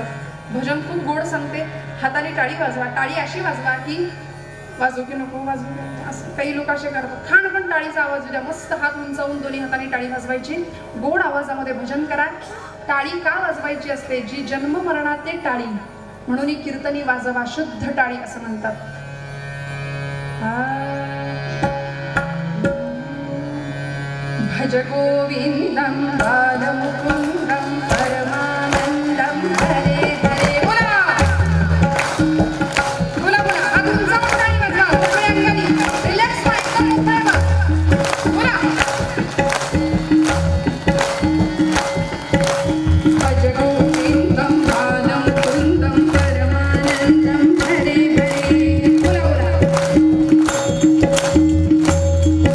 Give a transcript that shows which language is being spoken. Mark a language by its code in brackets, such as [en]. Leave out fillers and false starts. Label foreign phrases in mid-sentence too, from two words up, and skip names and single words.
[mr] भजन खूप गोड सांगते, हाताने टाळी वाजवा. टाळी अशी वाजवा की वाजू की नको वाजू, असं काही लोक असे करतात. खाण पण टाळीचा आवाज द्या, मस्त हात उंचावून दोन्ही हाताने टाळी वाजवायची, गोड आवाजामध्ये भजन करा. टाळी का वाजवायची असते? जी जन्म मरणाते टाळी, म्हणून ही कीर्तनी वाजवा शुद्ध टाळी असं म्हणतात. [sa] भज गोविंदम बालमुकुंदम परमानंदम हरे हरे. [mr] बोला बोला बोला, हात उंचावून टाळी वाजवा, मोकळ्या अंगाने, रिलॅक्स व्हा, एकदम मोकळ्या व्हा. [sa] बोला भज गोविंदम बालमुकुंदम परमानंदम हरे हरे. [mr] बोला बोला